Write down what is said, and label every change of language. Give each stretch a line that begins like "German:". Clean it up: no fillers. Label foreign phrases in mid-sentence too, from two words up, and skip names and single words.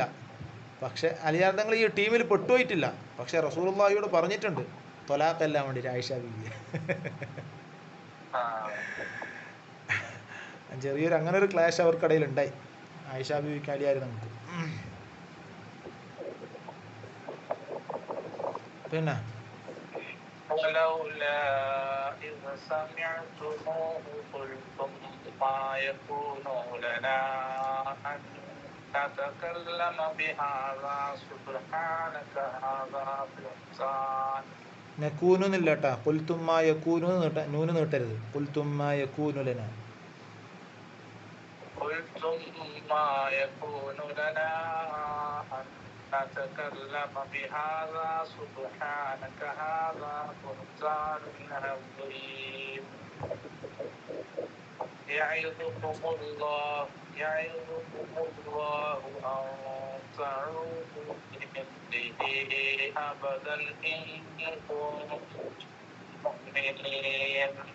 Malayalam: പക്ഷെ അലിയാർ തങ്ങൾ ഈ ടീമിൽ പെട്ടുപോയിട്ടില്ല. പക്ഷെ റസൂലുള്ളാഹിയോട് പറഞ്ഞിട്ടുണ്ട് തൊലാഖെല്ലാം വേണ്ടിയിട്ട് ആയിഷ ബീവിയെ. ചെറിയൊരു അങ്ങനെ ഒരു ക്ലാഷ് അവർക്കിടയിൽ ഉണ്ടായി, ആയിഷ ബീവിക്ക് അലിയാർ തങ്ങൾക്ക്. പിന്നെ
Arabic: ولولا إذ سمعتموه قلتم ما يكون لنا أن نتكلم بهذا سبحانك هذا بهتان.
Malayalam: നക്കൂനു എന്നില്ല കേട്ടാ.
Arabic: قلتم ما يكون
Malayalam: നൂന് നീട്ടരുത്.
Arabic: قلتم ما يكون لنا. قلتم ما يكون لنا أن نتكلم بهذا سبحانك هذا بهتان عظيم. يعظكم الله أن تعودوا لمثله أبدا إن كنتم مؤمنين.